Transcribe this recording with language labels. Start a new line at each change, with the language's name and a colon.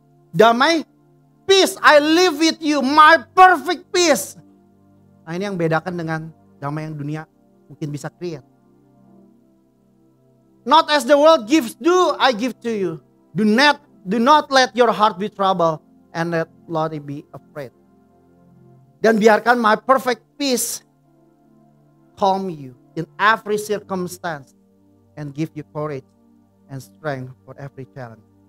Indonesian: Damai,
English: peace, I live with you, my perfect peace.
Indonesian: Nah ini yang bedakan dengan damai yang dunia mungkin bisa
English: create. Not as the world gives, do I give to you. Do not let your heart be troubled and let not be afraid.
Indonesian: Dan biarkan
English: my perfect peace calm you in every circumstance and give you courage and strength for every challenge.